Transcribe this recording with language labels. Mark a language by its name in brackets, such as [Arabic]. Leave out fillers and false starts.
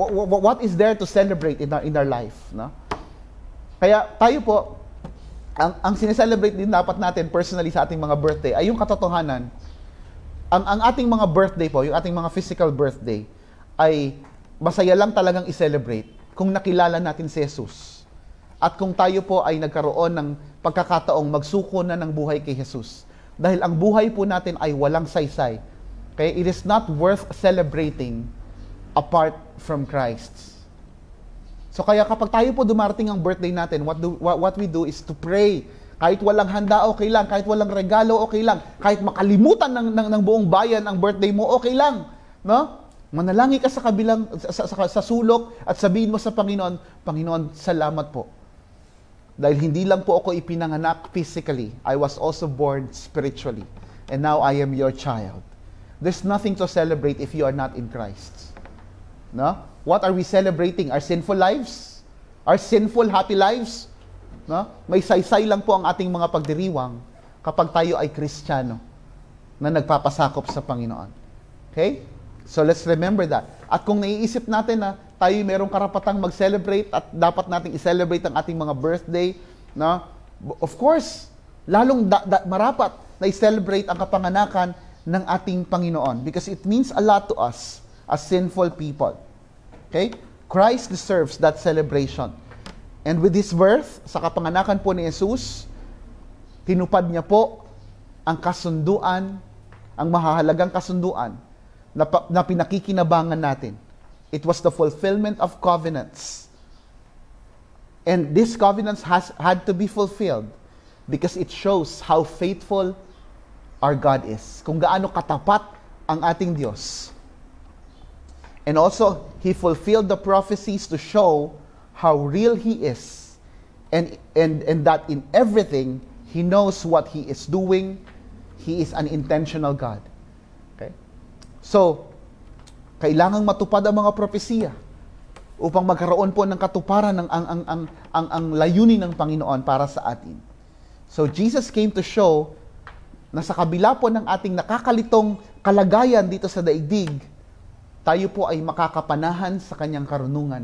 [English] What is there to celebrate in our life? No? [Filipino] Kaya tayo po, ang sineselebrate din dapat natin personally sa ating mga birthday ay yung katotohanan. Ang ating mga birthday po, yung ating mga physical birthday, ay masaya lang talagang i-celebrate kung nakilala natin si Jesus. At kung tayo po ay nagkaroon ng pagkakataong magsuko na ng buhay kay Jesus. Dahil ang buhay po natin ay walang saysay. Okay? [English] It is not worth celebrating apart from Christ. [Filipino] So kaya kapag tayo po dumarating ang birthday natin, [English] what we do is to pray [Filipino] Kahit walang handa, okay lang. Kahit walang regalo, okay lang. Kahit makalimutan ng buong bayan ang birthday mo, okay lang. No? Manalangin ka sa kabilang, sa sulok at sabihin mo sa Panginoon, Panginoon, salamat po. Dahil hindi lang po ako ipinanganak physically, [English] I was also born spiritually. And now I am your child. There's nothing to celebrate if you are not in Christ. No? What are we celebrating? Our sinful lives? Our sinful happy lives? No? [Filipino] May saysay lang po ang ating mga pagdiriwang kapag tayo ay Kristiyano na nagpapasakop sa Panginoon. Okay? [English] So let's remember that. [Filipino] At kung naiisip natin na tayo merong karapatang mag-celebrate at dapat nating i-celebrate ang ating mga birthday, no? [English] Of course, [Filipino] lalong marapat na i-celebrate ang kapanganakan ng ating Panginoon [English] because it means a lot to us as sinful people. Okay? Christ deserves that celebration. And with His birth, [Filipino] sa kapanganakan po ni Jesus, tinupad niya po ang kasunduan, ang mahahalagang kasunduan na pinakikinabangan natin. [English] It was the fulfillment of covenants. And these covenants had to be fulfilled because it shows how faithful our God is. [Filipino] Kung gaano katapat ang ating Diyos. [English] And also, He fulfilled the prophecies to show how real He is. And that in everything, He knows what He is doing. He is an intentional God. Okay? [Filipino] So, kailangang matupad ang mga propesiya upang magkaroon po ng katuparan ng ang layunin ng Panginoon para sa atin. [English] So, Jesus came to show [Filipino] na sa kabila po ng ating nakakalitong kalagayan dito sa daigdig, tayo po ay makakapanahan sa kanyang karunungan.